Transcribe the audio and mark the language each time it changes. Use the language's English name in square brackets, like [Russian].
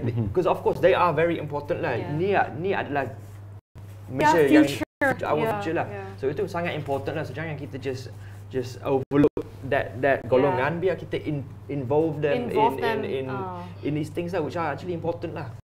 [English] Because of course they are very important lah. [Malay] Ni adalah Malaysia yang [English] our future [Malay] lah. So itu sangat important lah. So jangan kita [English] just overlook [Malay] that golongan. Biar kita [English] involve them in these things lah, which are actually important lah.